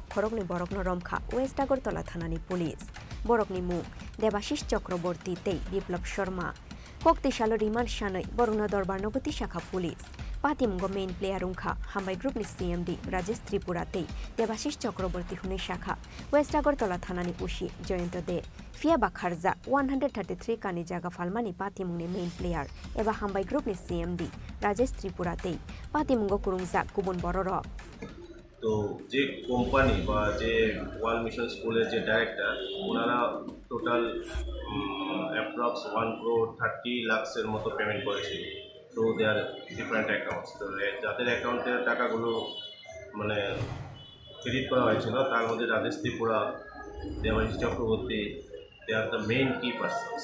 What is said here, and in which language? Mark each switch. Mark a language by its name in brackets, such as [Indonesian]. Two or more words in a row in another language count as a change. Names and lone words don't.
[Kok Borok] Khorogni Borokno Romkha West Agartala Thanani Police Borokni Mung Debashish Chakraborty tei Biplop Sharma Kokti salo remand shanoi Borokno Dorbar Nogoti Shakha Police Patimgo [English] main player [Kok Borok] ungkha Hambai Group ni CMD Rajesh Tripura tei Debashish Chakraborty huni Shakha West Agartala Thanani Ushi Joyento de Fia Bakharza 133 Kani Jaga Phalmani Patimungni [English] main player [Kok Borok] eba Hambai Group ni CMD Rajesh Tripura tei Patimungo kurumjak kubun bororok [Bangla] তো যে কোম্পানি বা যে ওয়ার্ল্ড মিশন স্কুলের যে ডাইরেক্টর ওনারা [English] total approx [Bangla] 1,30,00,000 মতো পেমেন্ট করেছিল [English] through their different accounts. [Bangla] তো যাদের অ্যাকাউন্টের টাকাগুলো মানে ক্রেডিট করা হয়েছিল তার মধ্যে রাজেশ ত্রিপুরা, দেবাশিস চক্রবর্তী, [English] they are the main [Bangla] কি পার্সনস।